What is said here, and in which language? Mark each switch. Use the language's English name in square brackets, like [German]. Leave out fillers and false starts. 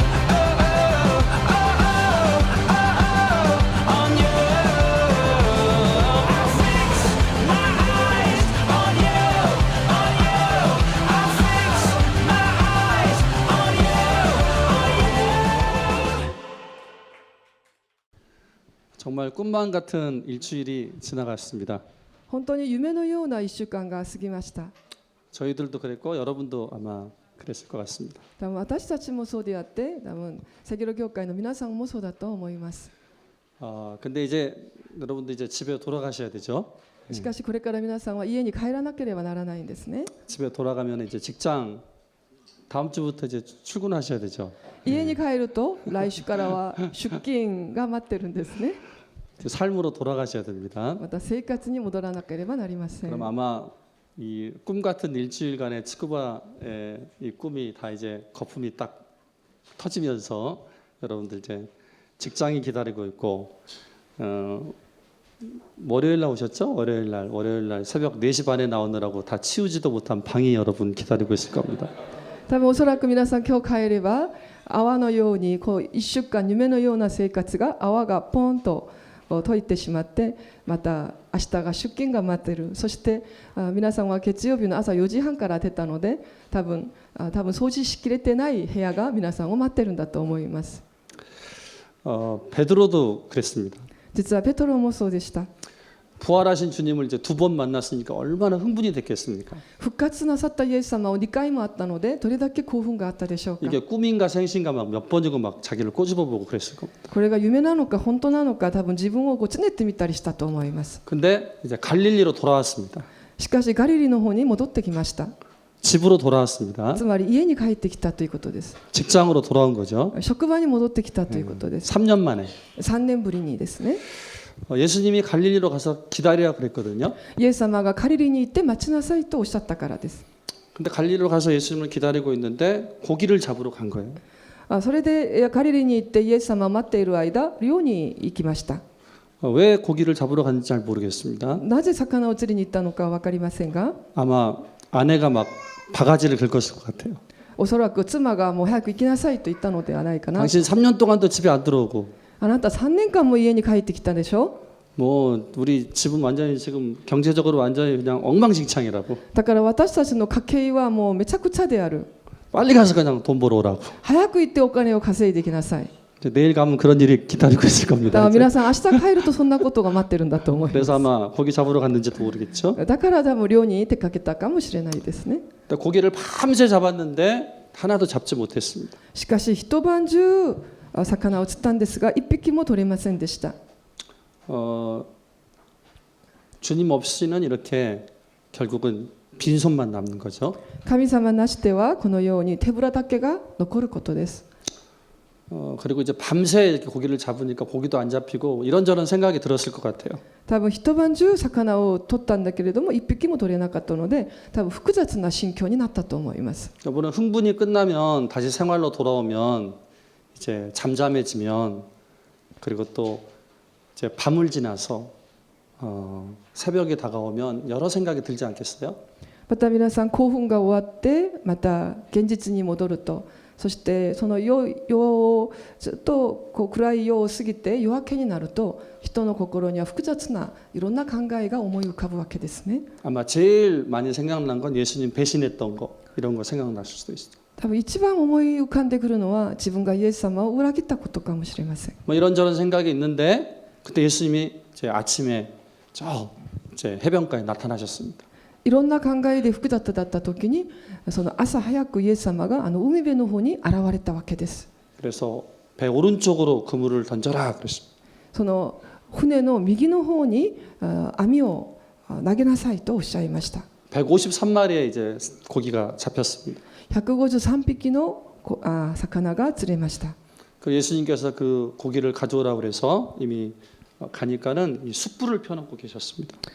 [English] Oh, oh, oh, oh, oh, on you. I'll fix my eyes on you, on you. I'll fix my eyes on you, on you. [Korean] 정말 꿈만 같은 일주일이 지나갔습니다. [Japanese] 本当に夢のような1週間が過ぎました。 [Korean] 저희들도 그랬고 여러분도 아마 그랬을 것 같습니다. [Japanese] 多分私たちもそうであって、多分セキュロ業界の皆さんもそうだと思います。 [Korean] 근데 이제 여러분도 이제 집에 돌아가셔야 되죠. [Japanese] しかしこれから皆さんは家に帰らなければならないんですね。 [Korean] 집에 돌아가면 이제 직장 다음 주부터 이제 출근하셔야 되죠. [Japanese] 家に帰ると来週からは出勤が待ってるんですね。 [Korean] 이제 삶으로 돌아가셔야 됩니다. [Japanese] また生活に戻らなければなりません。 [Korean] 그럼 아마 이 꿈 같은 일주일간의 치쿠바의 이 꿈이 다 이제 거품이 딱 터지면서 여러분들 이제 직장이 기다리고 있고 월요일 날 오셨죠? 월요일 날 새벽 4시 반에 나오느라고 다 치우지도 못한 방이 여러분 기다리고 있을 겁니다. [Japanese] 多分おそらく皆さん今日帰れば泡のようにこう1週間夢のような生活が泡がポンと解いてしまってまた明日が出勤が待っている。そして皆さんは月曜日の朝4時半から出たので多分掃除しきれてない部屋が皆さんを待ってるんだと思います。 [Korean] 베드로도 그랬습니다. [Japanese] 実はペトロもそうでした。 [Korean] 부활하신 주님을 이제 2번 만났으니까 얼마나 흥분이 됐겠습니까? [Japanese] 復活なさったイエス様を2回も会ったのでどれだけ興奮があったでしょうか。 [Korean] 이게 꿈인가 생신가 막 몇 번이고 막 자기를 꼬집어보고 그랬을 겁니다. [Japanese] これが夢なのか本当なのか多分自分をこうつねってみたりしたと思います。 [Korean] 근데 이제 갈릴리로 돌아왔습니다. [Japanese] しかしガリリの方に戻ってきました。 [Korean] 집으로 돌아왔습니다. [Japanese] つまり家に帰ってきたということです。 [Korean] 직장으로 돌아온 거죠. [Japanese] 職場に戻ってきたということです。 [Korean] 3년 만에 [Japanese] 3年ぶりにですね。 [Korean] 예수님이 갈릴리로 가서 기다리라 그랬거든요. [Japanese] イエス様がガリリに行って待ちなさいとおっしゃったからです。 [Korean] 근데 갈릴리로 가서 예수님을 기다리고 있는데 고기를 잡으러 간 거예요. [Japanese] それでガリリに行ってイエス様を待っている間漁に行きました。 [Korean] 왜 고기를 잡으러 갔는지 잘 모르겠습니다. [Japanese] なぜ魚を釣りに行ったのか分かりませんが [Korean] 아마 아내가 막 바가지를 긁었을 것 같아요. [Japanese] おそらく妻がもう早く行きなさいと言ったのではないかな。 [Korean] 당신 3년 동안도 집에 안 들어오고 [Japanese] あなた3年間も家に帰ってきたでしょ。 [Korean] 뭐 우리 집은 완전히 지금 경제적으로 완전히 그냥 엉망진창이라고 [Japanese] だから私たちの家計はもうめちゃくちゃである。 [Korean] 빨리 가서 그냥 돈 벌어 오라고 [Japanese] 早く行ってお金を稼いできなさい。 [Korean] 이제 내일 가면 그런 일이 기다리고 있을 [Japanese] だか [Korean] 겁니다. [Japanese] ら [Korean] 이제. [Japanese] 皆さん明日帰るとそんなことが待ってるんだと思いま [Korean] 그래서 [Japanese] す。 [Korean] 아마 고기 잡으러 갔는지도 모르겠죠. [Japanese] だから多分漁に出かけたかもしれないですね。 [Korean] 근데 고기를 밤새 잡았는데 하나도 잡지 못했습니다. [Japanese] しかし一晩中魚を釣ったんですが一匹も取れませんでした。 [Korean] 주님 없이는 이렇게 결국은 빈손만 남는 거죠. [Japanese] 神様なしではこのように手ぶらだけが残ることです。 [Korean] 그리고 이제 밤새 이렇게 고기를 잡으니까 고기도 안 잡히고 이런저런 생각이 들었을 것 같아요. [Japanese] 多分一晩中魚を取ったんだけれども一匹も取れなかったので多分複雑な心境になったと思います。 [Korean] 여러분은 흥분이 끝나면 다시 생활로 돌아오면 이제 잠잠해지면 그리고 또 이제 밤을 지나서 새벽이 다가오면 여러 생각이 들지 않겠어요? [Japanese] また皆さん興奮が終わってまた現実に戻るとそしてその夜をずっとこう暗い夜を過ぎて夜明けになると人の心には複雑ないろんな考えが思い浮かぶわけですね。 [Korean] 아마 제일 많이 생각난 건 예수님 배신했던 거 이런 거 생각나실 수도 있어요. [Japanese] 多分一番思い浮かんでくるのは自分がイエス様を裏切ったことかもしれません。 [Korean] 뭐 이런저런 생각이 있는데 그때 예수님이 이제 아침에 저 이제 해변가에 나타나셨습니다. [Japanese] いろんな考えで複雑だった時にその朝早くイエス様が海辺の方に現れたわけです。 [Korean] 그래서 배 오른쪽으로 그물을 던져라 그랬습니다. [Japanese] その船の右の方に網を投げなさいとおっしゃいました。 [Korean] 153마리의 이제 고기가 잡혔습니다. [Japanese] 153匹の魚が釣れました。 [Korean] 그 예수님께서 그 고기를 가져오라고 그래서 이미 가니까는 이 숯불을 펴놓고 계셨습니다.